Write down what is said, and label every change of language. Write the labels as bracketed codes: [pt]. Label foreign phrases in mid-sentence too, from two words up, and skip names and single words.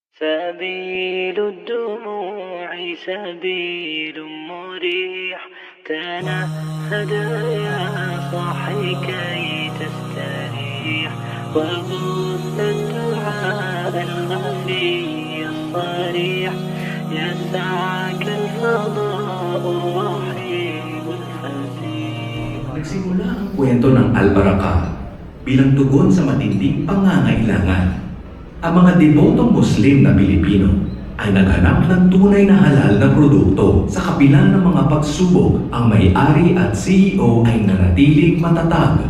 [ar] سبيل الدموع سبيل مريح تنهد يا صاحي كي تستريح وغص الدعاء الخفي الصريح يسعك الفضاء الرحيم الفسيح. [tl] Nagsimula ang kwento ng Albaraka bilang tugon sa matinding pangangailangan. Ang mga debotong Muslim na Pilipino ay naghanap ng tunay na halal na produkto. Sa kabila ng mga pagsubok, ang may-ari at CEO ay nanatiling matatag.